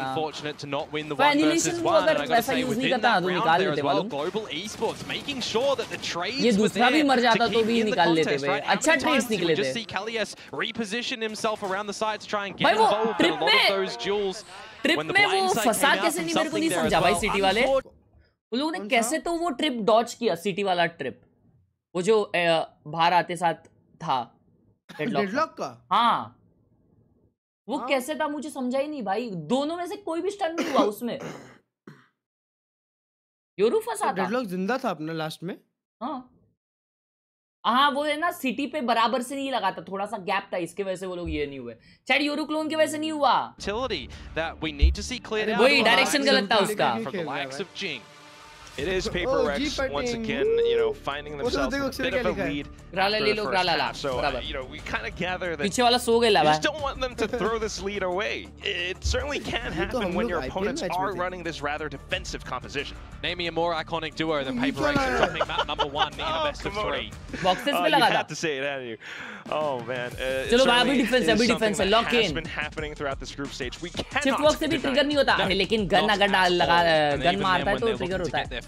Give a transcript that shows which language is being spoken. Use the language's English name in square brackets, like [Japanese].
[English] Unfortunate to not win the 1 versus 1. And I got to say, within that round there as well, Global Esports making sure that the trades were there to keep in the contest, right? [Hindi] अच्छा trades निकले थे. [English] Just see Khelraay reposition himself around the side to try and get involved in a lot of those duels. [Hindi] Trip में वो फंसा कैसे नहीं मेरे को नहीं समझा भाई सिटी वाले. वो लोगों ने कैसे तो वो ट्रिप डॉज किया सिटी वाला ट्रिप. वो जो बाहर आते साथ था डेडलॉक का. हाँ वो कैसे था मुझे समझा ही नहीं भाई. दोनों में से कोई भी स्टन नहीं हुआ उसमें. योरू फंसा था. डेडलॉक जिंदा था अपना लास्ट में. हाँ वो है ना सिटी पे बराबर से नहीं लगा था. थोड़ा सा गैप था इसके वजह से वो लोग ये नहीं हुए. शायद योरू क्लोन की वजह से नहीं हुआ. वही डायरेक्शन गलत था उसका. [English] It is PRX once again, you know, finding themselves a bit of a lead after the first half. So, you know, we kind of gather that you just don't want them to throw this lead away. It certainly can happen when your opponents are running this rather defensive composition. Name me a more iconic duo than PRX and dropping map number 1 in a best of 3. You had to say it, hadn't you? Oh man. [Hindi] अभी defense है, lock in. [English] Has been happening throughout this group stage. We cannot. [Hindi] Chip walk से भी trigger नहीं होता है, लेकिन gun अगर gun मारता है तो trigger होता है.